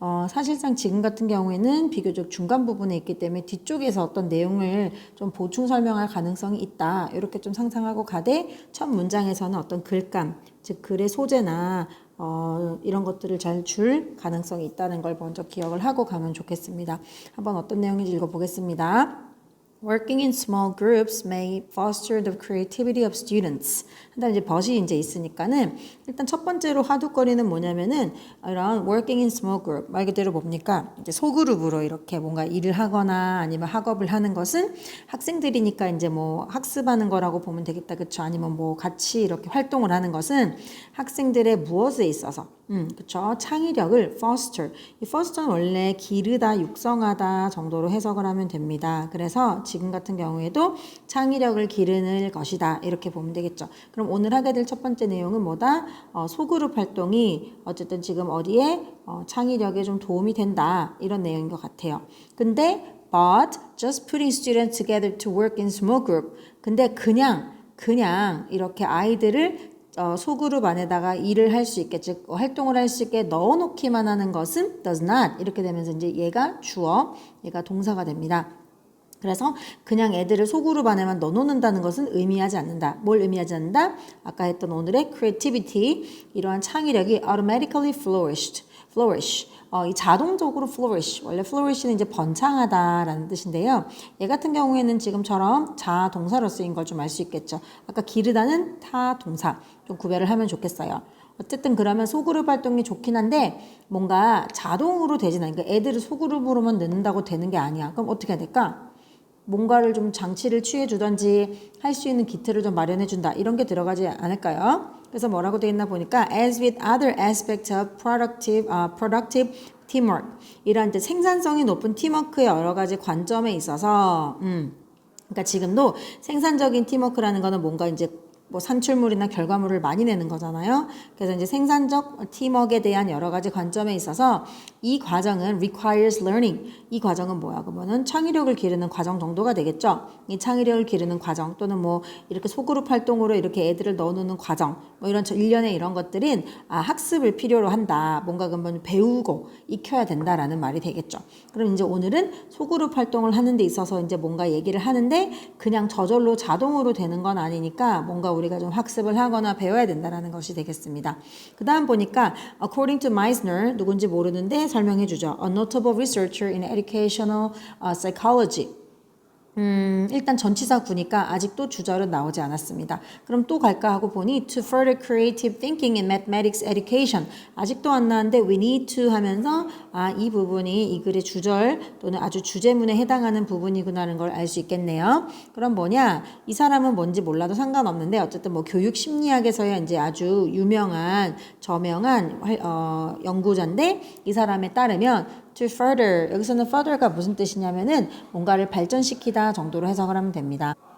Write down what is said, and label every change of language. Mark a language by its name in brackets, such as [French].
[Korean] 사실상 지금 같은 경우에는 비교적 중간 부분에 있기 때문에 뒤쪽에서 어떤 내용을 좀 보충 설명할 가능성이 있다. 이렇게 좀 상상하고 가되 첫 문장에서는 어떤 글감, 즉 글의 소재나 이런 것들을 잘 줄 가능성이 있다는 걸 먼저 기억을 하고 가면 좋겠습니다. 한번 어떤 내용인지 읽어보겠습니다. [English] Working in small groups may foster the creativity of students. [Korean] 일단 이제 but이 이제 있으니까는 일단 첫 번째로 하두거리는 뭐냐면은 이런 [English] working in small group [Korean] 말 그대로 뭡니까? 이제 소그룹으로 이렇게 뭔가 일을 하거나 아니면 학업을 하는 것은 학생들이니까 이제 뭐 학습하는 거라고 보면 되겠다, 그렇죠? 아니면 뭐 같이 이렇게 활동을 하는 것은 학생들의 무엇에 있어서 그쵸. 창의력을 foster. 이 foster는 원래 기르다, 육성하다 정도로 해석을 하면 됩니다. 그래서 지금 같은 경우에도 창의력을 기르는 것이다. 이렇게 보면 되겠죠. 그럼 오늘 하게 될 첫 번째 내용은 뭐다? 소그룹 활동이 어쨌든 지금 어디에 창의력에 좀 도움이 된다. 이런 내용인 것 같아요. [English] 근데 but just putting students together to work in small group. [Korean] 근데 그냥 이렇게 아이들을 소그룹 안에다가 일을 할 수 있게, 즉 활동을 할 수 있게 넣어놓기만 하는 것은 does not 이렇게 되면서 이제 얘가 주어, 얘가 동사가 됩니다. 그래서 그냥 애들을 소그룹 안에만 넣어놓는다는 것은 의미하지 않는다. 뭘 의미하지 않는다? 아까 했던 오늘의 creativity, 이러한 창의력이 [English] automatically flourish. [Korean] 이 자동적으로 flourish. 원래 flourish는 이제 번창하다라는 뜻인데요. 얘 같은 경우에는 지금처럼 자동사로 쓰인 걸 좀 알 수 있겠죠. 아까 기르다는 타동사. 좀 구별을 하면 좋겠어요. 어쨌든 그러면 소그룹 활동이 좋긴 한데 뭔가 자동으로 되진 않으니까 애들을 소그룹으로만 넣는다고 되는 게 아니야. 그럼 어떻게 해야 될까? 뭔가를 좀 장치를 취해 주던지 할 수 있는 기틀을 좀 마련해 준다. 이런 게 들어가지 않을까요? 그래서 뭐라고 되어 있나 보니까 [English] as with other aspects of productive teamwork. [Korean] 이런 이제 생산성이 높은 팀워크의 여러 가지 관점에 있어서 그러니까 지금도 생산적인 팀워크라는 거는 뭔가 이제 뭐 산출물이나 결과물을 많이 내는 거잖아요. 그래서 이제 생산적 팀워크에 대한 여러 가지 관점에 있어서 이 과정은 [English] requires learning. [Korean] 이 과정은 뭐야? 그러면은 창의력을 기르는 과정 정도가 되겠죠. 이 창의력을 기르는 과정 또는 뭐 이렇게 소그룹 활동으로 이렇게 애들을 넣어놓는 과정, 뭐 이런 일련의 이런 것들은 학습을 필요로 한다. 뭔가 그러면 배우고 익혀야 된다라는 말이 되겠죠. 그럼 이제 오늘은 소그룹 활동을 하는 데 있어서 이제 뭔가 얘기를 하는데 그냥 저절로 자동으로 되는 건 아니니까 뭔가 우리가 좀 학습을 하거나 배워야 된다는 것이 되겠습니다. 그 다음 보니까 [English] according to Meissner, [Korean] 누군지 모르는데 설명해 주죠. [English] A notable researcher in educational psychology. [Korean] 일단 전치사 구니까 아직도 주절은 나오지 않았습니다. 그럼 또 갈까 하고 보니 [English] to further creative thinking in mathematics education. [Korean] 아직도 안 나왔는데 [English] we need to [Korean] 하면서 이 부분이 이 글의 주절 또는 아주 주제문에 해당하는 부분이구나라는 걸 알 수 있겠네요. 그럼 뭐냐? 이 사람은 뭔지 몰라도 상관없는데 어쨌든 뭐 교육 심리학에서야 이제 아주 유명한 저명한 연구자인데 이 사람에 따르면 [English] to further, [Korean] 여기서는 further가 무슨 뜻이냐면은 뭔가를 발전시키다 정도로 해석을 하면 됩니다.